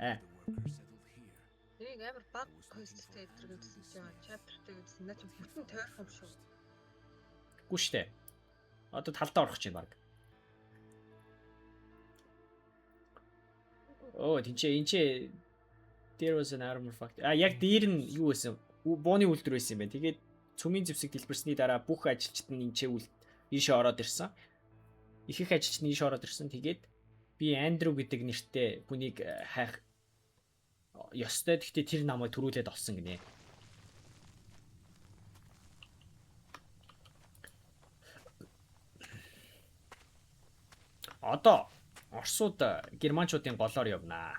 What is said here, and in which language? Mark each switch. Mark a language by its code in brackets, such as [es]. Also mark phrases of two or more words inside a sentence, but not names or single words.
[mn] Энийг амар баг квесттэй гэдэг гэсэн чинь chapter-тэй гэсэн наа чи бүтэн тойрох юм шүү. Үгүй штэ. Одоо талдаа орох чинь баг. Оо тэнцээ [en] there was an armor factory. [mn] Яг дээр нь юу байсан? Бооны үйлдвэр байсан юм байна. Тэгээд цөмийн зэвсэг дэлбэрсний дараа бүх ажилчид нь ийшээ ороод ирсэн. Их ажилчид нь ийшээ ороод ирсэн. Тэгээд би Андрю гэдэг нэртэй хүнийг хайх ёстой. Гэхдээ тэр намайг төрүүлээд олсон гинэ. Одоо Оросууд германчуудын голоор явнаа.